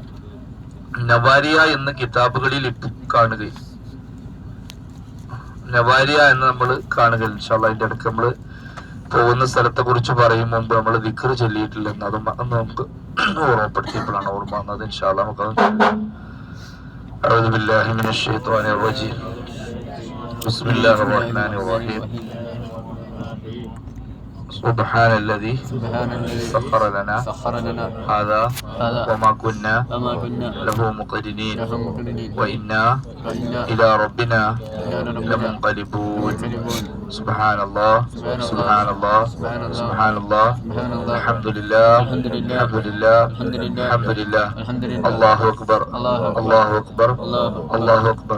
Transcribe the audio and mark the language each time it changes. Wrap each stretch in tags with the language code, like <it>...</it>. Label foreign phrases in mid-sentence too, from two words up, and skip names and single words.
<ml>നവാരിയ എന്ന് കിതാബുകളിൽ കാണുകയും നവാരിയ എന്ന് നമ്മൾ കാണുകയും</ml> <ar>إن شاء الله</ar> <ml>അതിന്റെ അടുക്ക് നമ്മൾ പോകുന്ന സ്ഥലത്തെ കുറിച്ച് പറയും മുമ്പ് നമ്മൾ ദിക്ർ ചൊല്ലിയിട്ടില്ലെന്ന് അത് നമുക്ക് ഓർമ്മപ്പെടുത്തിയപ്പോഴാണ് ഓർമ്മ വന്നത്.</ml> <ar>إن شاء الله നമുക്ക് أعوذ بالله من الشيطان الرجيم. بسم الله الرحمن الرحيم. سبحان الذي سخر لنا هذا وما كنا له مقرنين وإنا إلى ربنا لمنقلبون. سبحان الله سبحان الله سبحان الله الحمد لله الحمد لله الحمد لله الله أكبر الله أكبر الله أكبر.</ar>